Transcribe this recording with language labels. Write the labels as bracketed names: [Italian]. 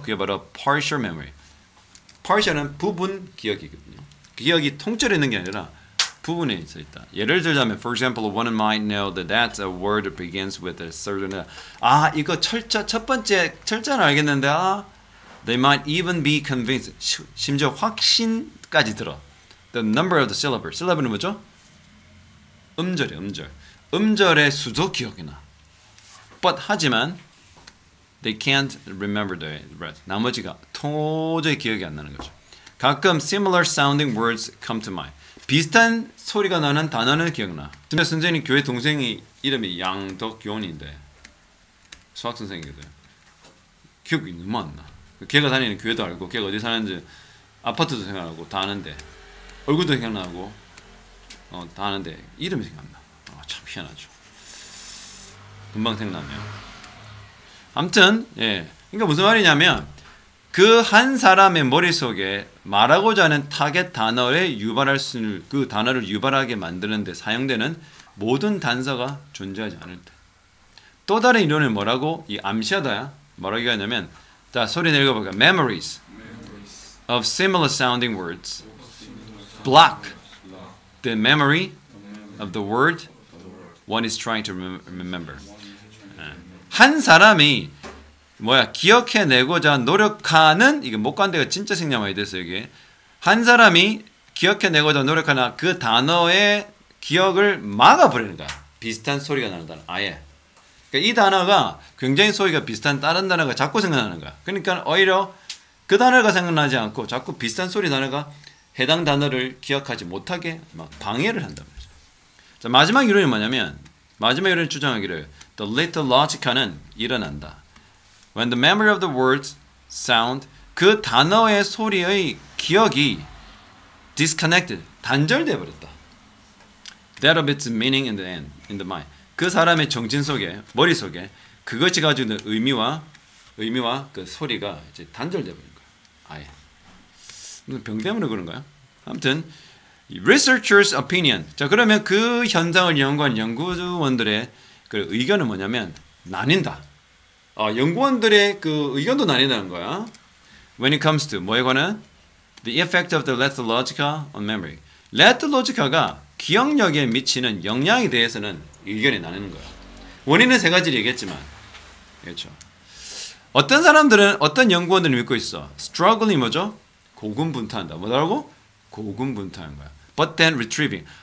[Korean] 그게 바로 partial memory. partial은 부분 기억이거든요. 기억이 통째로 있는 게 아니라 부분에 있어 있다. 예를 들자면, [English] for example, one might know that that's a word that begins with a certain. [Korean] 아, 이거 첫 번째 철자는 알겠는데, [English] they might even be convinced. [Korean] 심지어 확신까지 들어. [English] The number of the syllable. [Korean] syllable은 뭐죠? 음절이에요, 음절. 음절의 수도 기억이 나. [English] But [Korean] 하지만 [English] they can't remember the rest. [Korean] 나머지가 도저히 기억이 안 나는 거죠. 가끔 [English] similar sounding words come to mind. [Korean] 비슷한 소리가 나는 단어는 기억나. 선생님 교회 동생이 이름이 양덕용인데 수학 선생이거든. 기억이 너무 안 나. 걔가 다니는 교회도 알고 걔가 어디 사는지 아파트도 생각나고 다 아는데 얼굴도 생각나고 다 아는데 이름이 생각 안 나. 참 희한하죠. 금방 생각나면. 아무튼 예. 그러니까 무슨 말이냐면 그 한 사람의 머릿속에 말하고자 하는 타겟 단어에 유발할 수 있는 그 단어를 유발하게 만드는 데 사용되는 모든 단서가 존재하지 않을 때. 또 다른 이론은 뭐라고? 이 암시하다야. 뭐라고 하냐면 자, 소리 내읽어볼까? [English] Memories of similar sounding words block the memory of the word one is trying to remember. [Korean] 한 사람이 기억해내고자 노력하는, 이게 목관대가 진짜 생략 많이 됐어요. 이게 한 사람이 기억해내고자 노력하는 그 단어의 기억을 막아버리는 거야. 비슷한 소리가 나는 단어. 아예. 그러니까 이 단어가 굉장히 소리가 비슷한 다른 단어가 자꾸 생각나는 거야. 그러니까 오히려 그 단어가 생각나지 않고 자꾸 비슷한 소리 단어가 해당 단어를 기억하지 못하게 막 방해를 한단 말이죠. 자, 마지막 이론이 뭐냐면, 마지막 이론이 주장하기를 the lethologica는 일어난다. [English] When the memory of the words sound, [Korean] 그 단어의 소리의 기억이 [English] disconnected, [Korean] 단절돼 버렸다. [English] That of its meaning in the mind. [Korean] 그 사람의 정신 속에, 머릿 속에 그것이 가지고 있는 의미와 그 소리가 이제 단절돼 버린 거야. 아예. 병 때문에 그런가요? 아무튼 [English] researchers' opinion. [Korean] 자, 그러면 그 현상을 연구한 연구원들의 그 의견은 뭐냐면 나뉜다. 연구원들의 그 의견도 나뉜다는 거야. [English] When it comes to [Korean] 뭐에 관한 [English] the effect of the Lethallogica on memory. [Korean] Lethallogica가 기억력에 미치는 영향에 대해서는 의견이 나뉘는 거야. 원인은 세 가지를 얘기했지만, 그렇죠. 어떤 사람들은 어떤 연구원들을 믿고 있어. struggling 뭐죠? 고군분투한다. 뭐라고? 고군분투하는 거야. [English] But then retrieving.